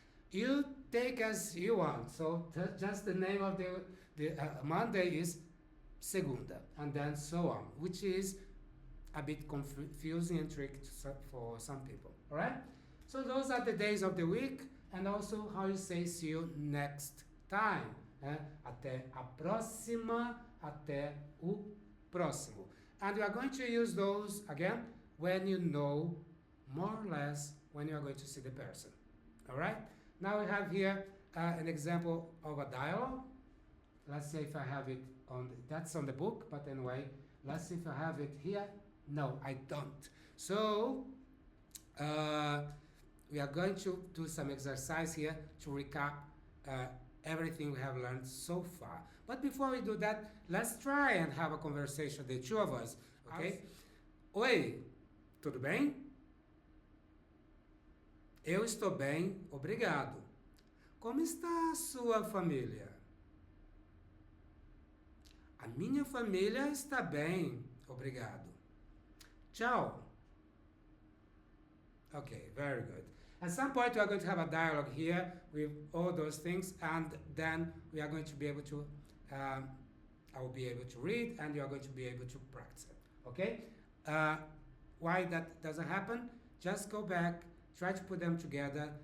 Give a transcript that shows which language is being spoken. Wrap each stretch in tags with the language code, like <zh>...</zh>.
<en>You take as you want. So just the name of the Monday is segunda, and then so on, which is a bit confusing and tricky for some people. All right? So those are the days of the week, and also how you say see you next time.</en> <pt>Até a próxima, até o próximo.</pt> <en>And we are going to use those again when you know more or less when you are going to see the person. All right? Now we have here an example of a dialogue. Let's see if I have it on, that's on the book, but anyway, let's see if I have it here. No, I don't. So, we are going to do some exercise here to recap everything we have learned so far. But before we do that, let's try and have a conversation, the two of us, okay?</en> <pt>Oi, tudo bem? Eu estou bem, obrigado. Como está a sua família? A minha família está bem, obrigado. Tchau.</pt> <en>Okay, very good. At some point we are going to have a dialogue here with all those things, and then we are going to be able to, I will be able to read, and you are going to be able to practice it, okay? Why that doesn't happen? Just go back, try to put them together.</en>